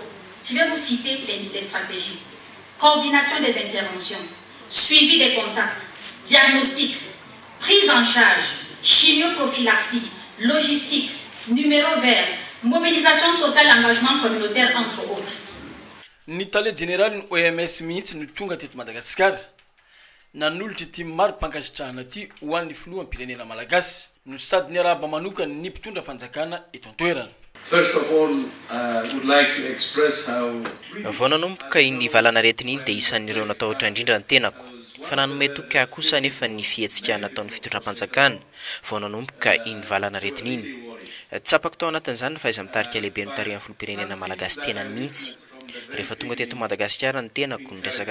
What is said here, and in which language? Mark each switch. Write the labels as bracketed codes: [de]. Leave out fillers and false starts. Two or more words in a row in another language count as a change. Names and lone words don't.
[fr] Je vais vous citer les stratégies. Coordination des interventions, suivi des contacts, diagnostic, prise en charge, chimioprophylaxie, logistique, numéro vert, mobilisation sociale, engagement communautaire, entre autres. [mg] L'Italie générale OMS mihitsy ny tonga teto Madagasikara nanolotra ity maro-pankasitrahana ity ho an'ny filoham-pirenena malagasy no sady ny araba manokany ny mpitondra fanjakana eto an-toerana. [en] First of all, would like to express how [mg] vao nanomboka iny valana retiny iny dia isan'ireo natahotra indrindra ny tenako fa nanome toka kosa nefa ny fihetsika nataon'ny fitondram-panjakana vao nanomboka iny valana retiny iny tsapako tao anatin'izany fa iza mitarika lehibe no tarihan'ny filoham-pirenena malagasy tenany mihitsy rehefa tonga teto Madagasikara ny tenako niresaka